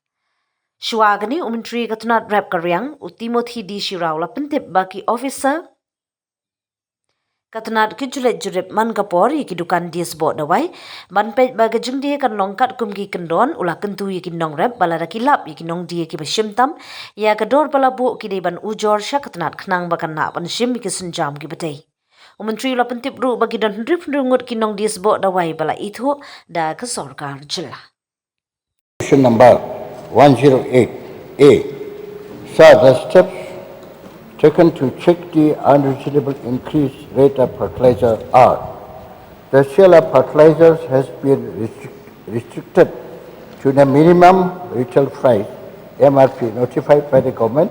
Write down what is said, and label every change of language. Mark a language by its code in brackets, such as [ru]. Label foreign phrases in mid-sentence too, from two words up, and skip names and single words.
[kha] Shua gani umentri ka tunat rap karyang u Timothy di shirau la pentip baki officer katunat ki julet jurip man kapor ki dukan di Sboh Dawai ban pet baga jingdi kan longkat kumki kendon ula Kyntu ki Nongrep balada kilap ki nong di ki basyimtam ya kador balabu ki de ban ujor sya katunat khnang bakan na ban shim ki senjam ki batay. Umentri la pentip ru bagi dan hendrip ngut ki nong di Sboh Dawai bala itu da ke Sorkar jila. [en] Question number 108A. Sir, the steps taken to check the unreasonable increase rate of fertilizer are: the sale of fertilizers has been restricted to the minimum retail price MRP notified by the government.